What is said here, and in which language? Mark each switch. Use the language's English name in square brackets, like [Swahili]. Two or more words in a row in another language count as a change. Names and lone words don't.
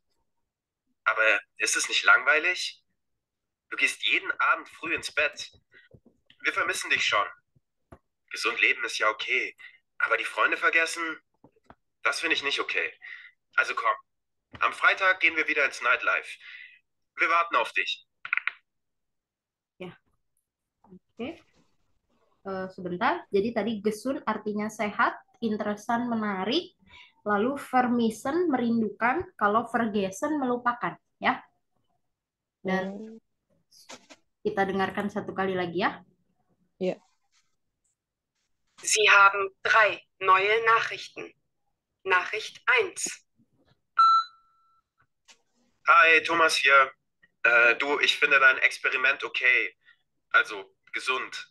[German] Aber ist es nicht langweilig? Du gehst jeden Abend früh ins Bett. Wir vermissen dich schon. Gesund leben ist ja okay. Aber die Freunde vergessen, das finde ich nicht okay. Also komm, am Freitag gehen wir wieder ins Nightlife. Wir warten auf dich. [Indonesian] Ya, oke. Sebentar. Jadi tadi gesund artinya sehat, interesan menarik, lalu vermissen merindukan, kalau vergessen melupakan, ya. Dan kita dengarkan satu kali lagi ya. [German] Ja. Sie haben 3 neue Nachrichten. Nachricht 1. Hi, Thomas hier. Du, ich finde dein Experiment okay. Also gesund.